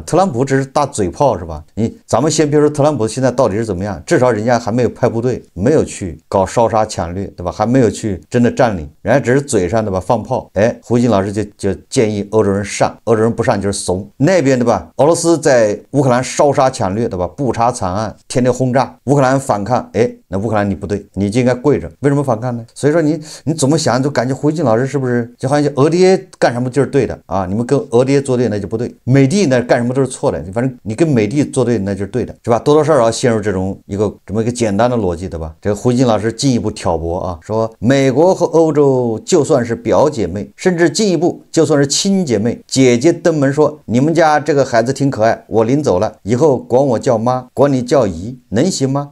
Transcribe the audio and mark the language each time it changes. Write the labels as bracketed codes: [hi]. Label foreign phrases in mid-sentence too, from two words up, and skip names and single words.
[zh] 特朗普只是大嘴炮是吧？咱們先別說特朗普現在到底是怎麼樣，至少人家還沒有派部隊，沒有去搞燒殺搶掠，對吧？還沒有去真的佔領，人家只是嘴上对吧放炮。哎，胡锡進老師就建議歐洲人上，歐洲人不上就是慫。那邊对吧？俄羅斯在烏克蘭燒殺搶掠，对吧？不查慘案，天天轟炸，烏克蘭反抗，哎，那烏克蘭你不對，你就應該跪着。為什麼反抗呢？所以說你怎麼想就感覺胡锡進老師是不是就好像俄爹幹什麼就是對的啊？你們跟俄爹作對那就不對，美帝那幹什麼都是錯的，反正你跟美帝作對那就是对的，是吧？多多少少陷入這麼一個簡單的邏輯，對吧？這個胡锡進老師進一步挑撥啊，說美國和歐洲就算是表姐妹，甚至進一步就算是親姐妹，姐姐登門說你們家這個孩子挺可愛，我領走了，以後管我叫媽，管你叫姨，能行嗎？